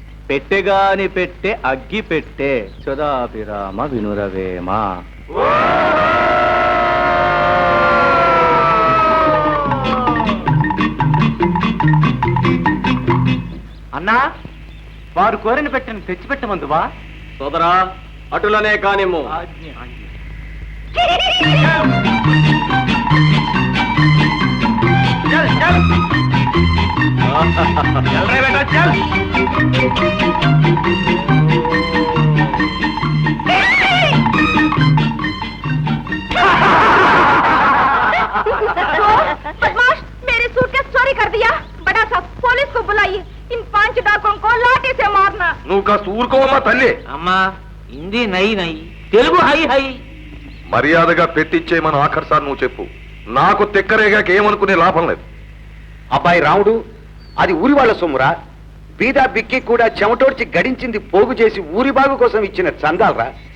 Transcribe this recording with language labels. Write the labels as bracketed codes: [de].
[te] పెట్టెగాని పెట్టే అగ్గి పెట్టే చదాభిరామ వినురవేమ. అన్నా, వారు కోరిన పెట్టని తెచ్చిపెట్టమందువా? సోదరా, అటులనే కానిమ్ము. [hi] बदमाश, मेरे सूटकेस चोरी कर दिया। बड़ा सा पुलिस को बुलाइए, इन 5 डाकुओं को लाठी से मारना। [te] నువ్వు కాస్త ఊరుకోవమ్మా తల్లి. అమ్మా, హిందీ [hi] నై నై, [te] తెలుగు [hi] హై హై. [te] మర్యాదగా పెట్టిచ్చేయమని ఆఖరిసారి నువ్వు చెప్పు. నాకు తిక్కరేగాక ఏమనుకునే లాభం లేదు. అబ్బాయి రాముడు, అది ఊరి వాళ్ళ సొమ్మురా. బీదా బిక్కి కూడా చెమటోడ్చి గడించింది పోగు చేసి ఊరి బాగు కోసం ఇచ్చిన చందాలరా.